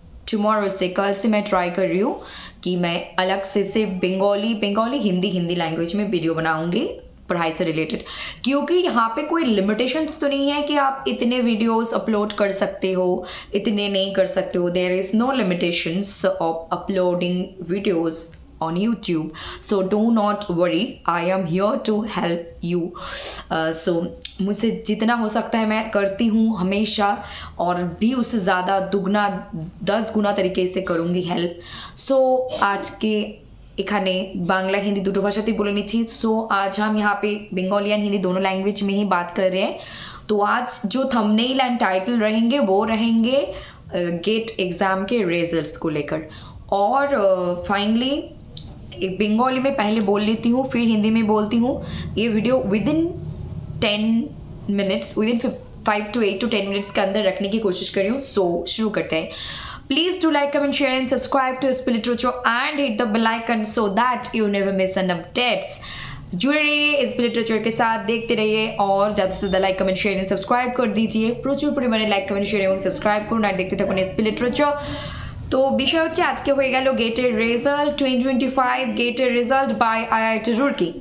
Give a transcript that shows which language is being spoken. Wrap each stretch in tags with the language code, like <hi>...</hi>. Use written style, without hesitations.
<hi>Tomorrow से, कल से मैं ट्राई कर रही हूँ कि मैं अलग से सिर्फ बंगाली हिंदी लैंग्वेज में वीडियो बनाऊंगी पढ़ाई से रिलेटेड, क्योंकि यहाँ पे कोई लिमिटेशंस तो नहीं है कि आप इतने वीडियोस अपलोड कर सकते हो, इतने नहीं कर सकते हो। There is no limitations of uploading videos</hi> <en>on YouTube, so do not worry, I am here to help you.</en> <hi>So मुझसे जितना हो सकता है मैं करती हूँ हमेशा, और भी उससे ज़्यादा दुगना 10 गुना तरीके से करूँगी हेल्प। सो आज के</hi> <bn>এখানে বাংলা হিন্দি দুটো ভাষাতেই বলে নিচ্ছি।</bn> <hi>सो आज हम यहाँ पे बंगाली एंड हिंदी दोनों लैंग्वेज में ही बात कर रहे हैं। तो आज जो थंबनेल एंड टाइटल रहेंगे वो रहेंगे गेट एग्ज़ाम के रिजल्ट्स को लेकर। और फाइनली बंगाली में पहले बोल लेती हूँ, फिर हिंदी में बोलती हूँ। ये video within 10 minutes, within 5 to 8 to 10 minutes के अंदर रखने की कोशिश कर रही हूँ। सो शुरू करते हैं।</hi> <en>Please do like, comment, share and subscribe to SP Literature and hit the bell icon so that you never miss an updates.</en> <hi>जुड़े रहिए SP Literature के साथ, देखते रहिए और ज़्यादा से ज़्यादा like, comment, share and subscribe कर दीजिए।</hi> <bn>प्रचुर परिमाणे</bn> <hi>लाइक, कमेंट, शेयर</hi> <bn>এবং সাবস্ক্রাইব করুন আর দেখতে থাকুন SP Literature। তো বিষয় হচ্ছে আজকে হয়ে গেল গেটের রেজাল্ট 2025, গেটের রেজাল্ট বাই আইআইটি রুরকি।</bn>